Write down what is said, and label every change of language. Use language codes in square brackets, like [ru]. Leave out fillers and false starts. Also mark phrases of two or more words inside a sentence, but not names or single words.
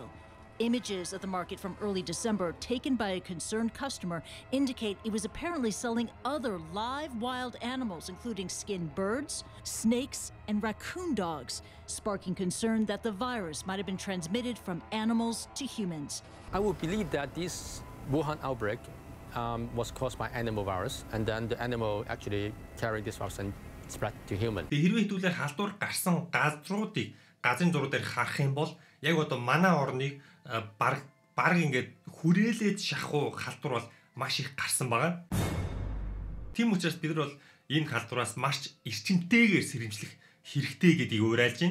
[en] Images of the market from early December taken by a concerned customer indicate it was apparently selling other live wild animals, including skinned birds, snakes, and raccoon dogs, sparking concern that the virus might have been transmitted from animals to humans. I would believe that this Wuhan outbreak was caused by animal virus, and then the animal actually carried this virus and spread to human. [mn] Хэрвээ хэдүүлээр халдвар гарсан газруудыг газрын зураг дээр харах юм бол яг одоо манай орныг баг ингээд хүрээлээд шахуу халдвар бол маш их гарсан байгаа. Тийм учраас бид нар бол энэ халдвараас маш эрчимтэйгээр сэрэмжлэх хэрэгтэй гэдгийг уриалж байна.